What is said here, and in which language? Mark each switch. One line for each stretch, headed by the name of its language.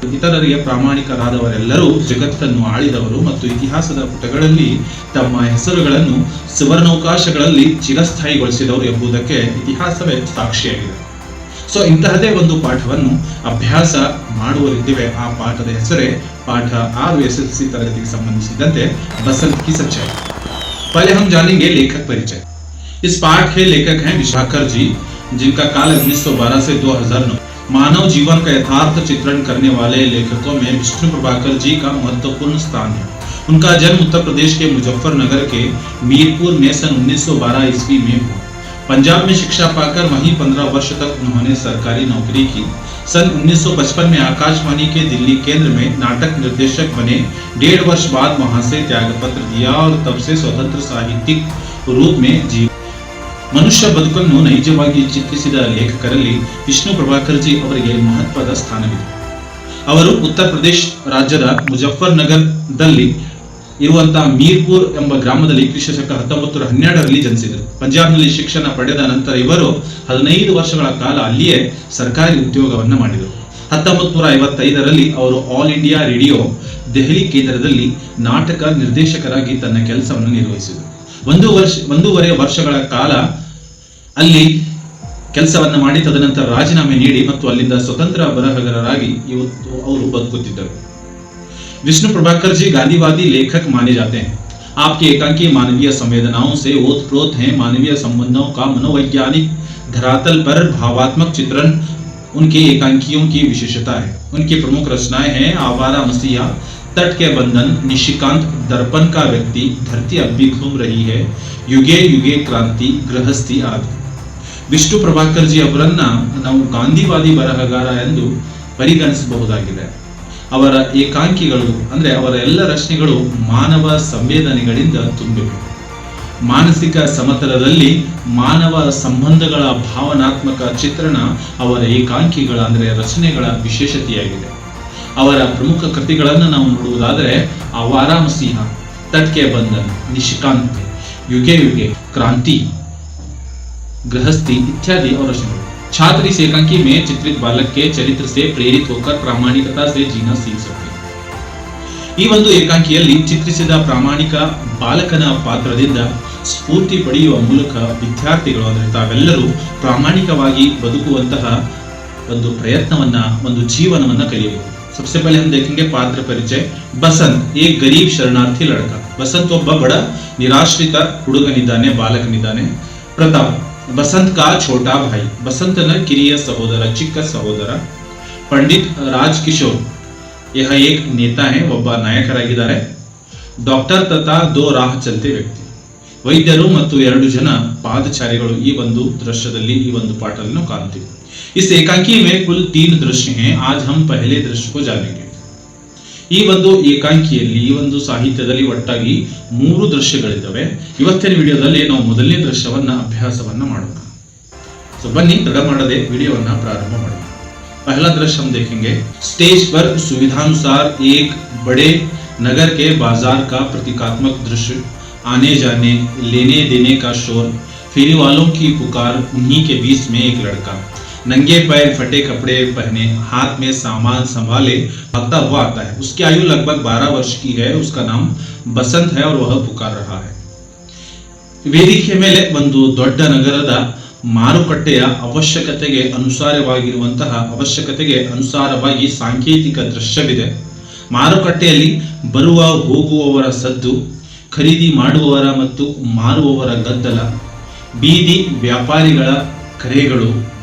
Kannada: ಇತರರಿಗೆ ಪ್ರಾಮಾಣಿಕರಾದವರೆಲ್ಲರೂ ಜಗತ್ತನ್ನು ಆಳಿದವರು ಮತ್ತು ಇತಿಹಾಸದ ಪುಟಗಳಲ್ಲಿ ತಮ್ಮ ಹೆಸರುಗಳನ್ನು ಸುವರ್ಣಾವಕಾಶಗಳಲ್ಲಿ ಚಿರಸ್ಥಾಯಿಗೊಳಿಸಿದವರು ಎಂಬುದಕ್ಕೆ ಇತಿಹಾಸವೇ ಸಾಕ್ಷಿಯಾಗಿದೆ. ಇಂತಹದೇ ಒಂದು ಪಾಠವನ್ನು ಅಭ್ಯಾಸ ಮಾಡುವರಿದ್ದೇವೆ. ಆ ಪಾಠದ ಹೆಸರೇ ಪಾಠ 6 SSLC ತರಗತಿಗೆ ಸಂಬಂಧಿಸಿದಂತೆ बसंत की सच्चाई.
Hindi: पहले हम जानेंगे लेखक परिचय. इस पाठ के लेखक हैं विशाखर जी, जिनका काल 1912 से 2009. मानव जीवन का यथार्थ चित्रण करने वाले लेखकों में विष्णु प्रभाकर जी का महत्वपूर्ण स्थान है. उनका जन्म उत्तर प्रदेश के मुजफ्फरनगर के मीरपुर में सन 1912 ईस्वी में हुआ. पंजाब में शिक्षा पाकर वहीं 15 वर्ष तक उन्होंने सरकारी नौकरी की. सन 1955 में आकाशवाणी के दिल्ली केंद्र में नाटक निर्देशक बने. 1.5 वर्ष बाद वहां से त्यागपत्र दिया और तब से स्वतंत्र साहित्यिक रूप में जीव.
Kannada: ಮನುಷ್ಯ ಬದುಕನ್ನು ನೈಜವಾಗಿ ಚಿತ್ರಿಸಿದ ಲೇಖಕರಲ್ಲಿ ವಿಷ್ಣು ಪ್ರಭಾಕರ್ ಜಿ ಅವರಿಗೆ ಮಹತ್ವದ ಸ್ಥಾನವಿದೆ. ಅವರು ಉತ್ತರ ಪ್ರದೇಶ ರಾಜ್ಯದ ಮುಜಫ್ಫರ್ನಗರದಲ್ಲಿ ಇರುವಂತಹ ಮೀರ್ಪುರ್ ಎಂಬ ಗ್ರಾಮದಲ್ಲಿ ಕ್ರಿಸ್ತಶಕ 1912ರಲ್ಲಿ ಜನಿಸಿದರು. ಪಂಜಾಬ್ನಲ್ಲಿ ಶಿಕ್ಷಣ ಪಡೆದ ನಂತರ ಇವರು 15 ವರ್ಷಗಳ ಕಾಲ ಅಲ್ಲಿಯೇ ಸರ್ಕಾರಿ ಉದ್ಯೋಗವನ್ನು ಮಾಡಿದರು. 1955ರಲ್ಲಿ ಅವರು ಆಲ್ ಇಂಡಿಯಾ ರೇಡಿಯೋ ದೆಹಲಿ ಕೇಂದ್ರದಲ್ಲಿ ನಾಟಕ ನಿರ್ದೇಶಕರಾಗಿ ತನ್ನ ಕೆಲಸವನ್ನು ನಿರ್ವಹಿಸಿದರು. 1.5 ವರ್ಷಗಳ ಕಾಲ ಅಲ್ಲಿ ಕೆಲಸವನ್ನ ಮಾಡಿ ತದನಂತರ ರಾಜೀನಾಮೆ ನೀಡಿ ಮತ್ತು ಅಲ್ಲಿಂದ ಸ್ವತಂತ್ರ ಬರಹಗಾರರಾಗಿ ಇವತ್ತು ಅವರು ಬದುಕುತ್ತಿದ್ದರು.
Hindi: विष्णु प्रभाकर जी गांधीवादी लेखक माने जाते हैं. आपके एकांकी मानवीय संवेदनाओं से ओतप्रोत हैं. मानवीय संबंधों का मनोवैज्ञानिक धरातल पर भावात्मक चित्रण उनके एकांकियों की विशेषता है. उनकी प्रमुख रचनाएं हैं आवारा मसीहा, तट के बंधन, निशिकांत, दर्पण का व्यक्ति, धरती अब भी घूम रही है, युगे युगे क्रांति, गृहस्थी आदि.
Kannada: ವಿಷ್ಣು ಪ್ರಭಾಕರ್ ಜಿ ಅವರನ್ನ ನಾವು ಗಾಂಧಿವಾದಿ ಬರಹಗಾರ ಎಂದು ಪರಿಗಣಿಸಬಹುದಾಗಿದೆ. ಅವರ ಏಕಾಂಕಿಗಳು ಅಂದ್ರೆ ಅವರ ಎಲ್ಲ ರಚನೆಗಳು ಮಾನವ ಸಂವೇದನೆಗಳಿಂದ ತುಂಬಿವೆ. ಮಾನಸಿಕ ಸಮತಲದಲ್ಲಿ ಮಾನವ ಸಂಬಂಧಗಳ ಭಾವನಾತ್ಮಕ ಚಿತ್ರಣ ಅವರ ಏಕಾಂಕಿಗಳ ಅಂದ್ರೆ ರಚನೆಗಳ ವಿಶೇಷತೆಯಾಗಿದೆ. ಅವರ ಪ್ರಮುಖ ಕೃತಿಗಳನ್ನು ನಾವು ನೋಡುವುದಾದರೆ ಆವಾರಾ ಮಸೀಹ, तट के बंधन, निशिकांत, युगे युगे क्रांति, गृहस्थी
Hindi: इत्यादि और रचनाएं. छात्र इस एकांकी में चित्रित बालक के चरित्र से प्रेरित होकर प्रामाणिकता से जीना सीख सकते हैं.
Kannada: ಈ ಒಂದು ಏಕಾಂಕಿಯಲ್ಲಿ ಚಿತ್ರಿಸಿದ ಪ್ರಾಮಾಣಿಕ ಬಾಲಕನ ಪಾತ್ರದಿಂದ ಸ್ಫೂರ್ತಿ ಪಡೆಯುವ ಮೂಲಕ ವಿದ್ಯಾರ್ಥಿಗಳು ಅಂದರೆ ತಾವೆಲ್ಲರೂ ಪ್ರಾಮಾಣಿಕವಾಗಿ ಬದುಕುವಂತಹ ಒಂದು ಪ್ರಯತ್ನವನ್ನ, ಒಂದು ಜೀವನವನ್ನ ಕಲಿಯಬಹುದು.
Hindi: सबसे पहले हम देखेंगे पात्र परिचय. बसंत एक गरीब शरणार्थी लड़का.
Kannada: बसंत ಒಬ್ಬ ಬಡ ನಿರಾಶ್ರಿತ ಹುಡುಗನಿದ್ದಾನೆ, ಬಾಲಕನಿದ್ದಾನೆ.
Hindi: ಪ್ರತಾಪ್ बसंत का छोटा भाई.
Kannada: बसंतನ ಕಿರಿಯ ಸಹೋದರ, ಚಿಕ್ಕ ಸಹೋದರ.
Hindi: पंडित राजकिशोर यह एक नेता है,
Kannada: ಒಬ್ಬ ನಾಯಕರಾಗಿದ್ದಾರೆ.
Hindi: ಡಾಕ್ಟರ್ ತಥಾ 2 ರಾಹ ಚಲತೆ ವ್ಯಕ್ತಿ.
Kannada: ವೈದ್ಯರು ಮತ್ತು 2 ಜನ ಪಾದಚಾರಿಗಳು ಈ ಒಂದು ದೃಶ್ಯದಲ್ಲಿ, ಈ ಒಂದು ಪಾಠವನ್ನು ಕಾಣುತ್ತೀವಿ.
Hindi: इस एकांकी में कुल 3 दृश्य हैं. आज हम पहले दृश्य को जानेंगे.
Kannada: ಈ ಒಂದು ಏಕಾಂಕಿಯಲ್ಲಿ, ಈ ಒಂದು ಸಾಹಿತ್ಯದಲ್ಲಿ ಒಟ್ಟಾಗಿ 3 ದೃಶ್ಯಗಳಿದ್ದಾವೆ. ಇವತ್ತಿನ ವಿಡಿಯೋದಲ್ಲಿ ನಾವು ಮೊದಲನೇ ದೃಶ್ಯವನ್ನ ಅಭ್ಯಾಸವನ್ನ ಮಾಡೋಣ. ಬನ್ನಿ ತಡ ಮಾಡದೆ ವಿಡಿಯೋವನ್ನ ಪ್ರಾರಂಭ ಮಾಡೋಣ.
Hindi: पहला दृश्य हम देखेंगे. स्टेज पर सुविधानुसार एक बड़े नगर के बाजार का प्रतीकात्मक दृश्य. आने जाने, लेने देने का शोर, फेरी वालों की पुकार. उन्हीं के बीच में एक लड़का नंगे पैर, फटे कपड़े पहने, हाथ में सामान संभाले भागता हुआ आता है. उसकी आयु लगभग 12 वर्ष की है. उसका नाम बसंत है और वह पुकार रहा है.
Kannada: ವೇದಿಕೆ ಮೇಲೆ ಒಂದು ದೊಡ್ಡ ನಗರದ ಮಾರುಕಟ್ಟೆಯ ಅವಶ್ಯಕತೆಗೆ ಅನುಸಾರವಾಗಿ ಸಾಂಕೇತಿಕ ದೃಶ್ಯವಿದೆ. ಮಾರುಕಟ್ಟೆಯಲ್ಲಿ ಬರುವ ಹೋಗುವವರ ಸದ್ದು, ಖರೀದಿ ಮಾಡುವವರ ಮತ್ತು ಮಾರುವವರ ಗದ್ದಲ, ಬೀದಿ ವ್ಯಾಪಾರಿಗಳ ಕರೆಗಳು.